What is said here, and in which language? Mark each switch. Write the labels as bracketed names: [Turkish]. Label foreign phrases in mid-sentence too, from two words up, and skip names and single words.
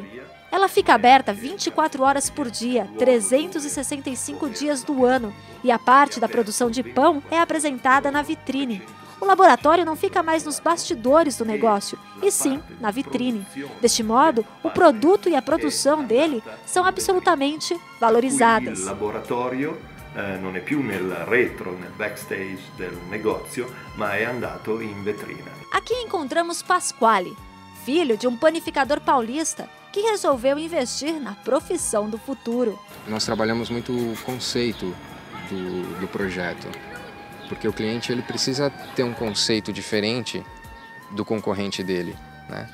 [Portuguese] Ela fica aberta 24 horas por dia, 365 dias do ano, e a parte da produção de pão é apresentada na vitrine. O laboratório não fica mais nos bastidores do negócio, e sim na vitrine. Deste modo, o produto e a produção dele são absolutamente valorizadas. [Italian] O laboratório non è più nel retro, nel backstage del negozio, ma è andato in vetrina. [Portuguese] Aqui encontramos Pasquale, filho de um panificador paulista, que resolveu investir na profissão do futuro. Nós trabalhamos muito o conceito do projeto, porque o cliente ele precisa ter um conceito diferente do concorrente dele, né?